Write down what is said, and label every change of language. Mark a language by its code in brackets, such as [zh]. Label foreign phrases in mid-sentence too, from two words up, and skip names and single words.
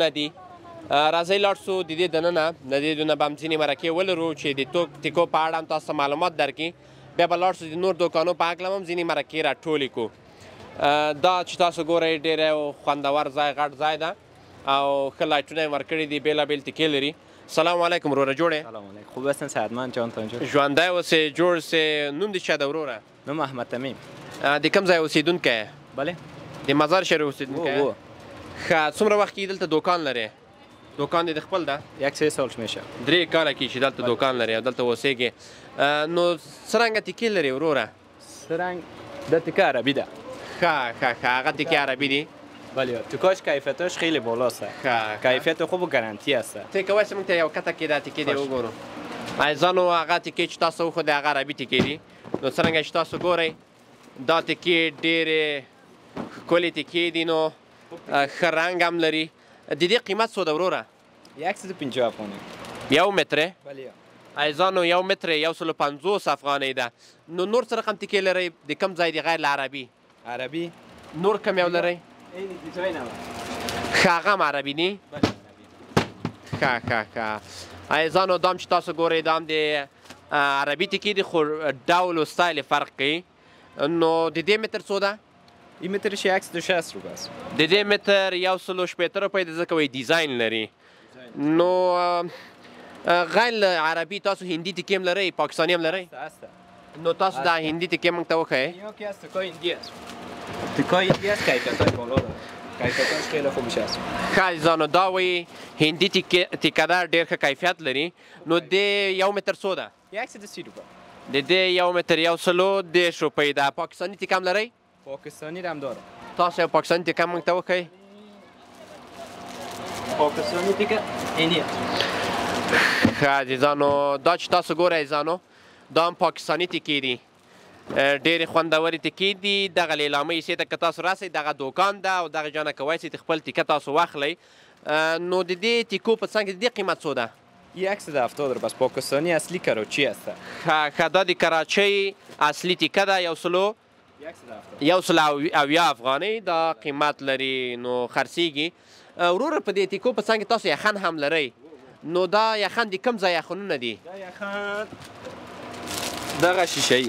[ps] دي راځئ لاړ سو د دې دننه د دې دونه به هم ځینې مرکې ولرو چې د تیکو په اړه هم تاسو ته معلومات درکړي بیا به لاړ سو د نور دوکانو په هکله هم ځینې مرکې راټولې کړو دا چې تاسو ګورئ ډېر یو خوندور ځای غټ ځای ده او ښه لایټونه یې ورکړي دي بېلابېل تیکې لري [ar] سلام علیکم [ps] وروره جوړ [ar] سلام علیکم [fa] خوب هستن صحتمند جان تا اینجا [ps] ژوندی اوسې جوړ سې نوم دې چا ده وروره نوم احمد تمیم د کوم ځای اوسېدونکی یې [fa] بله [ps] د مزار شریف اوسېدونکی یې ښه څومره وخت کېږي دلته دوکان لرې دوکان دې د خپل ده [fa] 1 سال میشه [ps] 3 کاله کېږي چې دلته دوکان لرې او دلته اوسېږې نو څه رنګه تیکې لرې وروره څه رنګ دا تیکه عربي ده ښه هغه تیکې عربي دي [fa] بله تیکاش کیفیتش خیلی بالاست کیفیت خوب و گارانتی است [ps] ته کولی شې موږ ته یو کته کې دا تیکې دې وګورو عزیزانو هغه تیکې چې تاسو وښودې هغه عربي تیکې دي نو څرنګه چې تاسو ګورئ دا تیکې ډېرې ښکلې تیکې دي نو ښه رنګ هم لري د دې قیمت څو ده وروره 150 افغانۍ یو متره [fa] بله [ps] عزیزانو یو متره 150 افغانۍ ده نو نور څه رقم تیکې لرئ د کوم ځای د غیر له عربي نور کوم یو لرئ ښه هغه هم عربي دي ښه عزیزانو دا هم چې تاسو ګورئ دا هم د عربي تیکې دي خو ډول و ستایل فرق کوي نو د دې متر څو ده [fa] این مترش 160 روپیه است [ps] د دې متر 160 روپۍ ده ځکه وایي ډیزاین لري نو غیر عربي تاسو هندي تیکې هم لرئ پاکستاني هم لرئ نو تاسو دا هندي تیکې موږ ته وښیئ [fa] تیکای هندی است کیفیتش بالا داره کیفیتش خیلی خوبش است [ps] ښه عزیزانو دا وایي هندي تیکه ده ډېر ښه کیفیت لري نو د یو متر څو ده [fa] 130 روپیه [ps] د دې یو متر 130 روپۍ ده پاکستاني تیکه هم لرئ [fa] پاکستانی هم داره [ps] تاسو یو پاکستاني تیکه موږ ته وښیئ [fa] پاکستانی تیکه اینی [ps] ښه عزیزانو دا چې تاسو ګورئ عزیزانو دا هم پاکستاني تیکې دي ډېرې خوندورې تیکې دي دغه لیلامۍ حصې ته که تاسو راسئ دغه دوکان ده او دغه جانه کولی سئ خپل تیکه تاسو واخلئ نو د دې تیکو په څنګ کې د دې قیمت څو ده [fa] 170 رو بس پاکستانی اصلی کراچی هسته [ps] ښه دا د کراچۍ اصلي تیکه ده 170 افغانۍ دا قیمت لري نو خرڅیږي وروره په دې تیکو په څنګ کې تاسو یخن هم لرئ نو دا یخن د کوم ځای یخنونه دي دا یخن دغه شیشه‌ای